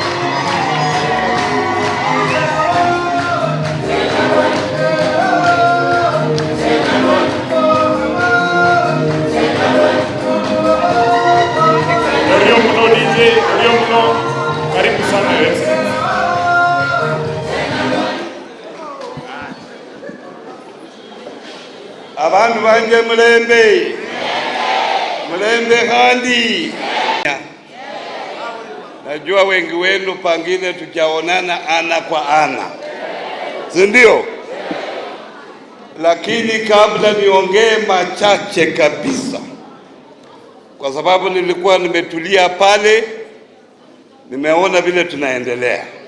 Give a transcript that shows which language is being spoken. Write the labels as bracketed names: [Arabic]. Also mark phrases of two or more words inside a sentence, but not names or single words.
[Swahili] Karibu sana wewe. [Luyia] Abantu banje mulembe kandi. [Swahili] Najua wengi wenu pangine tujaonana ana kwa ana, si ndio? Lakini kabla niongee machache kabisa, kwa sababu nilikuwa nimetulia pale, nimeona vile tunaendelea.